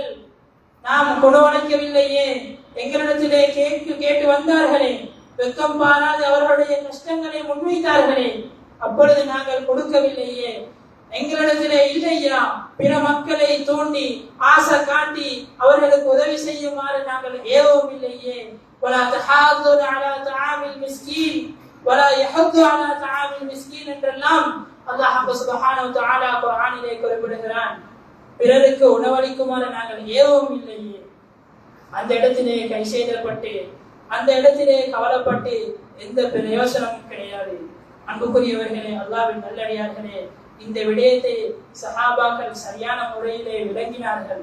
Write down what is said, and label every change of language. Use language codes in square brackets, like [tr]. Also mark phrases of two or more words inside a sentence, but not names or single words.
[ta] நாம் உணவளிக்கவில்லையே, எங்களிடத்திலே கேட்டு வந்தார்களே, வெக்கம் பாராது அவர்களுடைய கஷ்டங்களை முன்வைத்தார்களே, அப்பொழுது நாங்கள் கொடுக்கவில்லையே, எங்களிடத்திலே இல்லையா, பிற மக்களை தூண்டி ஆசை காட்டி அவர்களுக்கு உதவி செய்யுமாறு நாங்கள் ஏவவும் இல்லையே. [ar] ولا تحاضون على طعام المسكين ولا يحض على طعام المسكين [ta] என்றெல்லாம் [ar] الله سبحانه وتعالى [ta] குர்ஆனிலே குறிப்பிடுகிறான். பிறருக்கு உணவளிக்குமாறு நாங்கள் ஏவவும் இல்லையே. அந்த இடத்திலே கைசேதப்பட்டு, அந்த இடத்திலே கவலைப்பட்டு எந்த பிரயோசனமும் கிடையாது. அன்புக்குரியவர்களே, அல்லாஹ்வின் நல்லடியார்களே, இந்த விடயத்தை சஹாபாக்கள் சரியான முறையிலே விளங்கினார்கள்.